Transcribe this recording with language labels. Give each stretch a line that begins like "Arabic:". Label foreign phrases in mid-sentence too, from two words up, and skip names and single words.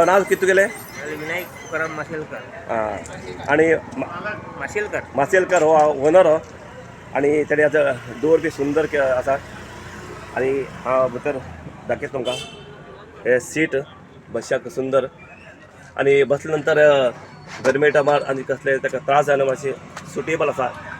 Konkani: नाव किती गेले? विनायक तुकाराम माशेलकर. हां. आणि माशेलकर हो ओनर हो. आणि तेणे आता डोर बी सुंदर आसा. आणि हा भितर दाखयता तुमकां हे सीट बसच्याक सुंदर. आणि बसल्या नंतर गरमेटा मार आणि कसले ताका त्रास जायना मातशें सुटेबल आसा.